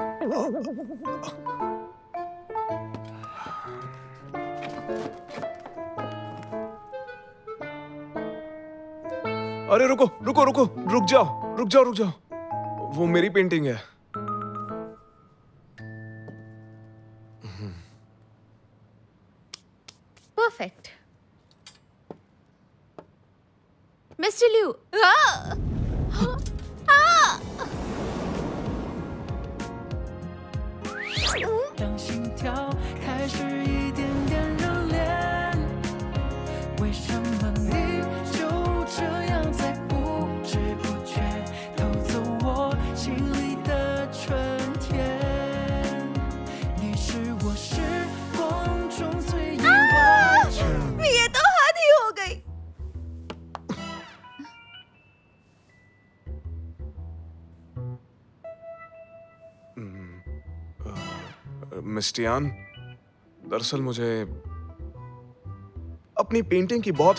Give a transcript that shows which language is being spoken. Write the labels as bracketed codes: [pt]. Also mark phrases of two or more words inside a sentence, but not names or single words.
[hi] अरे रुको रुको रुको, रुक जाओ रुक जाओ रुक जाओ, वो मेरी पेंटिंग है। परफेक्ट। मिस्टर लिू, [zh] 让心跳开始一点点热恋，为什么你就这样在不知不觉偷走我心里的春天？你是我时光中最意外。 [hi] ये तो हद ही हो गई। मिस्टियान, दरअसल मुझे अपनी पेंटिंग की बहुत